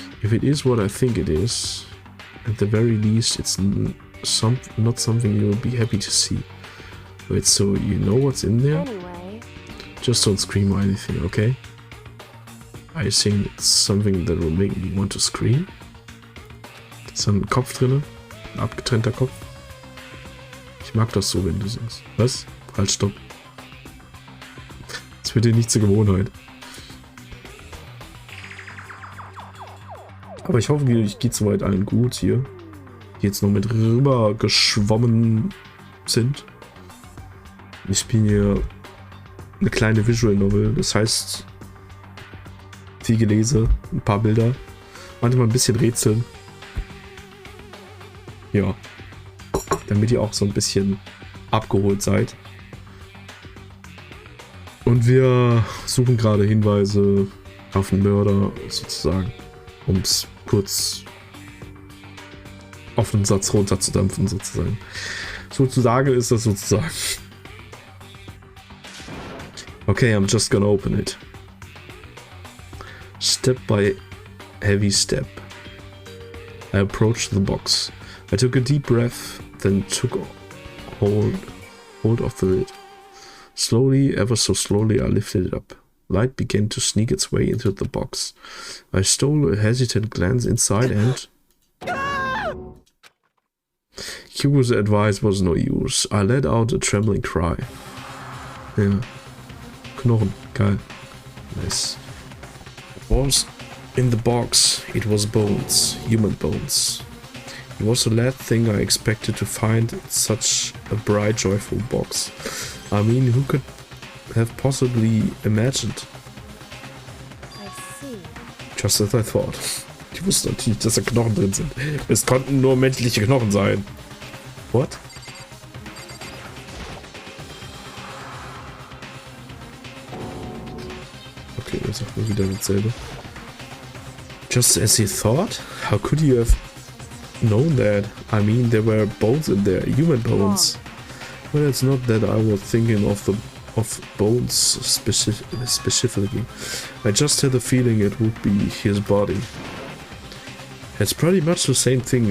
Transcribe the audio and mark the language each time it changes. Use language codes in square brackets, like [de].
[en] If it is what I think it is, at the very least, it's not something you'll be happy to see. Wait, so you know what's in there? Anyway... Just don't scream or anything, okay? Are you saying it's something that will make me want to scream? [de] Ist da ein Kopf drin? Ein abgetrennter Kopf? Ich mag das so, wenn du singst. Was? Halt, stopp. Das wird dir nicht zur Gewohnheit. Aber ich hoffe, euch geht soweit allen gut hier. Die jetzt noch mit rüber geschwommen sind. Ich spiele hier eine kleine Visual Novel. Das heißt, viel Gelese, ein paar Bilder. Manchmal ein bisschen Rätseln. Ja. Damit ihr auch so ein bisschen abgeholt seid. Und wir suchen gerade Hinweise auf einen Mörder, sozusagen. Um es kurz auf einen Satz runterzudampfen, sozusagen. Sozusagen ist das sozusagen. [en] Okay, I'm just gonna open it. Step by heavy step. I approached the box. I took a deep breath, then took hold of the lid. Slowly, ever so slowly, I lifted it up. Light began to sneak its way into the box. I stole a hesitant glance inside and... Hugo's advice was no use. I let out a trembling cry. [de] Ja. Knochen. Geil. Nice. [en] What was in the box? It was bones. Human bones. It was the last thing I expected to find in such a bright, joyful box. I mean, who could have possibly imagined? I see. Just as I thought. [de] Ich wusste natürlich, dass da Knochen drin sind. Es konnten nur menschliche Knochen sein. [en] What? [de] Okay, er sagt nur wieder dasselbe. [en] Just as he thought? How could you have known that? I mean, there were bones in there, human bones. Well, it's not that I was thinking of bones specifically. I just had a feeling it would be his body. It's pretty much the same thing.